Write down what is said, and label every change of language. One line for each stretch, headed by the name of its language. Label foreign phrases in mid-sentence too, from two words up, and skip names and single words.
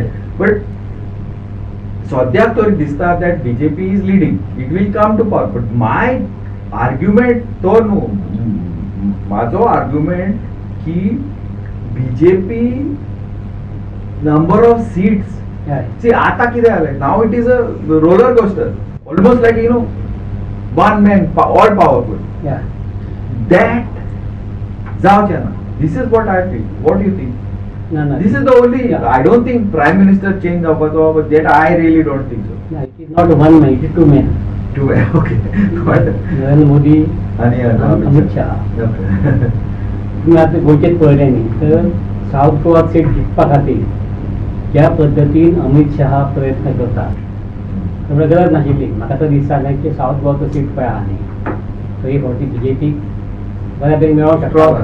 English: बट
Konkani: सद्याक तरी दिसता
English: that BJP is leading, it will come to power. But my argument
Konkani: तो न्हू, म्हाजो आर्ग्युमेंट की
English: BJP number of seats, see
Konkani: आता कितें जालें,
English: now it is a roller coaster, almost like one man all powerful.
Konkani: That जावचें ना.
English: This is what I feel. What do you think? No. This is the only. I don't think Prime Minister change जावपाचो, but that I really don't think so. No, it is not one man, it is two men. Two men. Okay. But
Konkani: नरेंद्र मोदी आणि अमित शहा. तुम्ही आता गोंयचेच पळयलें न्ही तर सावथ गोवा सीट जिखपा खातीर ज्या पद्दतीन अमित शहा प्रयत्न करता तेवढं गरज नाशिल्ली. म्हाका तर दिसता की सावथ गोवाचो सीट पळय आहा न्ही तो एक फावटी बीजेपीक बऱ्या तरी मेळोंक शकता.